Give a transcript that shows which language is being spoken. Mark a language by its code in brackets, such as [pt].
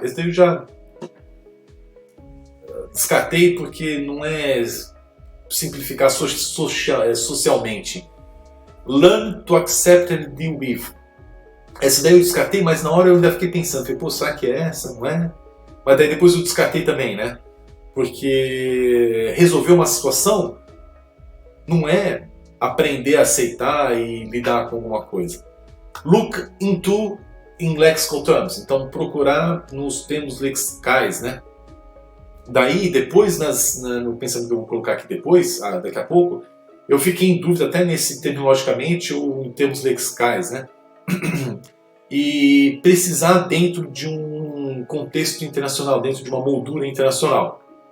[pt] Esse daí eu já descartei porque não é simplificar socialmente. [en] Learn to accept and deal with. [pt] Essa daí eu descartei, mas na hora eu ainda fiquei pensando, falei, pô, será que é essa? Não é? Mas daí depois eu descartei também, né? Porque resolver uma situação não é aprender a aceitar e lidar com alguma coisa. [en] Look into in lexical terms. [pt] Então procurar nos termos lexicais, né? Daí depois no pensamento que eu vou colocar aqui depois, daqui a pouco, eu fiquei em dúvida até nesse terminologicamente ou em termos lexicais, né? E precisar dentro de um contexto internacional, dentro de uma moldura internacional.